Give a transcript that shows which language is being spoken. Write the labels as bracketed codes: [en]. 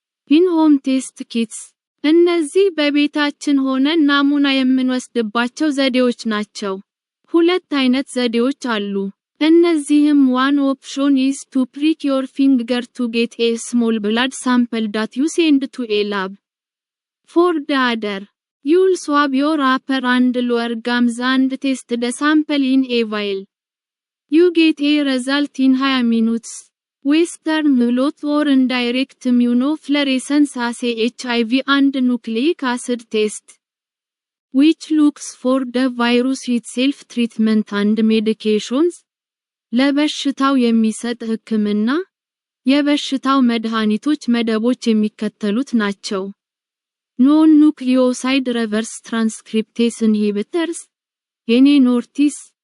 [am] ኢን-ሆም ቴስት ኪትስ፣ እነዚህ በቤታችን ሆነን ናሙና የምንወስድባቸው ዘዴዎች ናቸው። 2 አይነት ዘዴዎች አሉ። እነዚህም [en] one option is to prick your finger to get a small blood sample that you send to a lab. For the other, you'll swab your upper and lower gums and test the sample in a vial. You get a result in 20 minutes. Western blot or indirect immunofluorescence assay HIV and nucleic acid test, which looks for the virus itself. Treatment and medications, [am] ለበሽታው የሚሰጥ ህክምና፣ የበሽታው መድኃኒቶች መደቦች የሚከተሉት ናቸው። ኖን ኑክሊዮሳይድ ሪቨርስ ትራንስክሪፕቴስ ኢንሂቢተርስ (NNORTs).